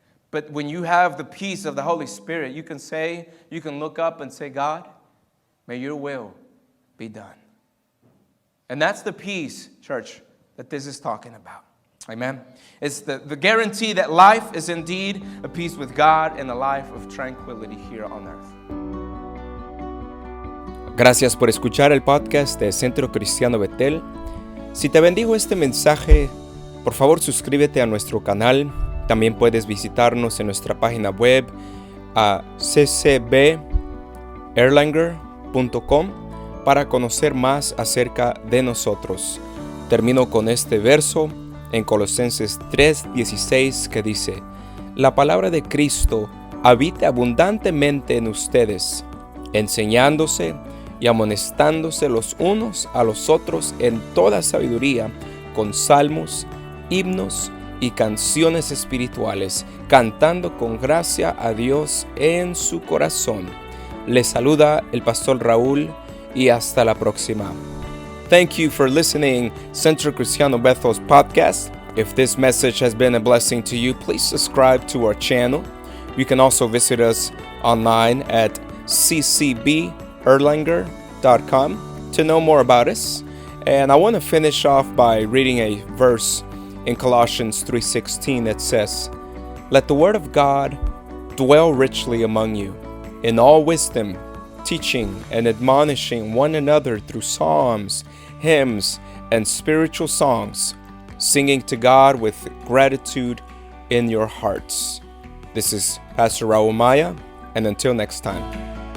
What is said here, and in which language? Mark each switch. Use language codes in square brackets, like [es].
[en] But when you have the peace of the Holy Spirit, you can look up and say, God, may your will be done. And that's the peace, church, that this is talking about. Amen. It's the guarantee that life is indeed a peace with God and a life of tranquility here on earth. [es] Gracias por escuchar el podcast de Centro Cristiano Betel. Si te bendijo este mensaje, por favor suscríbete a nuestro canal. También puedes visitarnos en nuestra página web a ccberlanger.com para conocer más acerca de nosotros. Termino con este verso en Colosenses 3:16 que dice: La palabra de Cristo habite abundantemente en ustedes, enseñándose y amonestándose los unos a los otros en toda sabiduría, con salmos, himnos y canciones espirituales, cantando con gracia a Dios en su corazón. Les saluda el pastor Raúl y hasta la próxima. [en] Thank you for listening Centro Cristiano Bethel's podcast. If this message has been a blessing to you, please subscribe to our channel. You can also visit us online at ccberlanger.com to know more about us. And I want to finish off by reading a verse in Colossians 3:16 that says, Let the word of God dwell richly among you, in all wisdom, teaching and admonishing one another through psalms, hymns, and spiritual songs, singing to God with gratitude in your hearts. This is Pastor Raul Maya, and until next time.